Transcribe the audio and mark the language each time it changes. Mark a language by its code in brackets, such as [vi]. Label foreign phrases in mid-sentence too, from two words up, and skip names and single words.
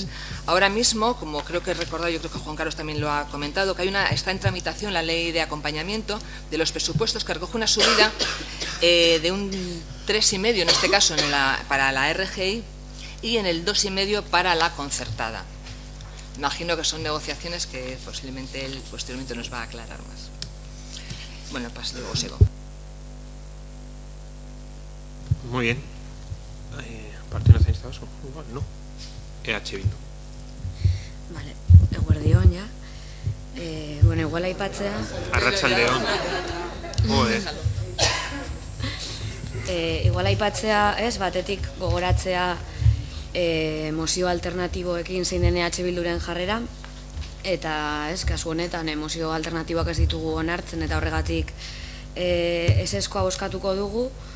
[es] Ahora mismo, como creo que he recordado, yo creo que Juan Carlos también lo ha comentado, que está en tramitación la ley de acompañamiento de los presupuestos, que recoge una subida de un 3,5 en este caso para la RGI, y en el 2,5 para la concertada. Imagino que son negociaciones que posiblemente él posteriormente nos va a aclarar más. Bueno, pues luego sigo. Muy bien. Partido Nacionalista Vasco, igual, ¿no? EH Bildu. [eu] Vale, eguerdion, ja. Bueno, igual aipatzea... Arratsaldeon. Joder. Igual aipatzea, batetik gogoratzea mozio alternatiboekin zein den EH Bilduren jarrera, eta kasu honetan mozio alternatiboak ez ditugu onartzen, eta horregatik eseskoa bozkatuko dugu.